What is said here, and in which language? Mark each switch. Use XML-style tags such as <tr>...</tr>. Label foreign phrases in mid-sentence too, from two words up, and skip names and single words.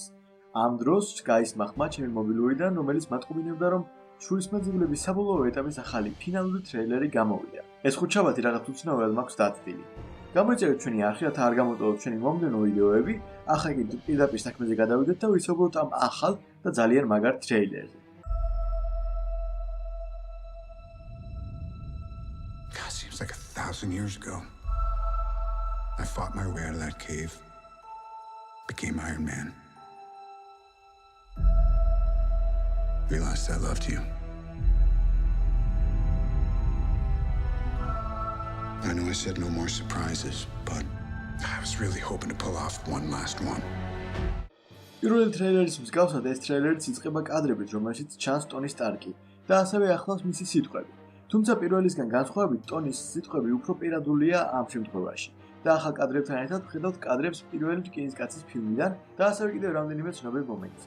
<ka>ამ დროს გაისმა ხმა ჩემი მობილურიდან, რომელიც მათყობინებდა, რომ შურისმაძიებლების საბოლოო ეტაპის ახალი ფინალური ტრეილერი გამოვიდა. ეს ხუთშაბათი რაღაც უცნაურად მაქვს დაწდილი. გამოიწერეთ ჩვენი არხი, რათა არ გამოტოვოთ ჩვენი მომდევნო ვიდეოები. ახლა კი პირდაპირ საქმეზე გადავიდეთ და ვისაუბროთ ამ ახალ და ძალიან მაგარ ტრეილერზე.</ka> <en>Like 1,000 years ago, I fought my way out of that cave, became Iron Man. Realized I loved you. I know I said no more surprises, but I was really hoping to pull off one last one.</en> <ka>პირველი ტრეილერის მსგავსად ეს ტრეილერიც იწყება კადრებით, რომელშიც ჩანს ტონი სტარკი და ასევე ახლავს მისი სიტყვები. თუმცა პირველისგან განსხვავებით ტონის სიტყვები უფრო პირადულია ამ შემთხვევაში და ახალ კადრებთან ერთად ვხედავთ კადრებს პირველი რკინისკაცის ფილმიდან და ასევე კიდევ რამდენიმე ცნობილ მომენტსაც.</ka>